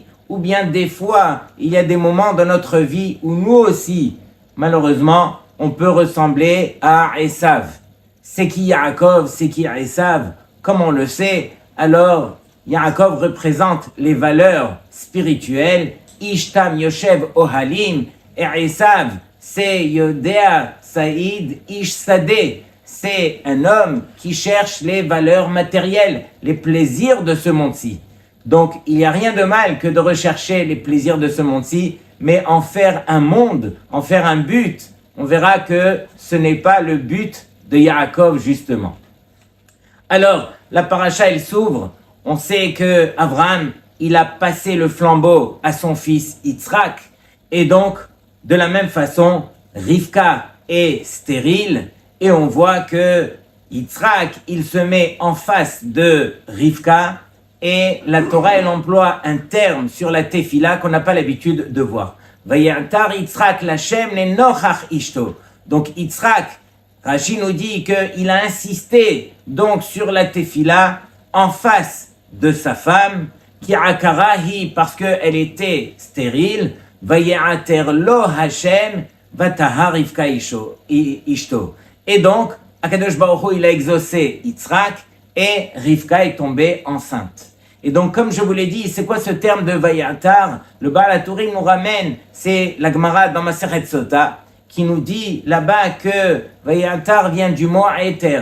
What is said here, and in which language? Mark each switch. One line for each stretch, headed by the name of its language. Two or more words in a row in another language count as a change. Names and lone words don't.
French: Ou bien des fois, il y a des moments dans notre vie où nous aussi, malheureusement, on peut ressembler à Esav. C'est qui Yaakov? C'est qui Esav? Comme on le sait, alors Yaakov représente les valeurs spirituelles.
Hebrew: איש תם יושב אהלים.
French: Et Esav, c'est
Hebrew: יודע ציד איש שדה.
French: C'est un homme qui cherche les valeurs matérielles, les plaisirs de ce monde-ci. Donc, il n'y a rien de mal que de rechercher les plaisirs de ce monde-ci, mais en faire un monde, en faire un but. On verra que ce n'est pas le but de Yaakov, justement. Alors, la paracha, elle s'ouvre. On sait que Abraham, il a passé le flambeau à son fils Yitzhak. Et donc, de la même façon, Rivka est stérile. Et on voit que Yitzhak, il se met en face de Rivka. Et la Torah, elle emploie un terme sur la tefila qu'on n'a pas l'habitude de voir.
Hebrew: ויעתר יצחק לה' לנכח אשתו.
French: Donc Yitzhak, Rashi nous dit qu'il a insisté donc sur la tefila en face de sa femme, qui
Hebrew: עקרה היא
French: parce qu'elle était stérile.
Hebrew: ויעתר לו ה' ותהר רבקה אשתו.
French: Et donc,
Hebrew: הקדוש ברוך הוא,
French: il a exaucé Yitzhak et Rivka est tombée enceinte. Et donc, comme je vous l'ai dit, c'est quoi ce terme de Vayatar? Le Baal HaTurim nous ramène, c'est la Gemara dans Masechet Sota, qui nous dit là-bas que Vayatar vient du mot Eter.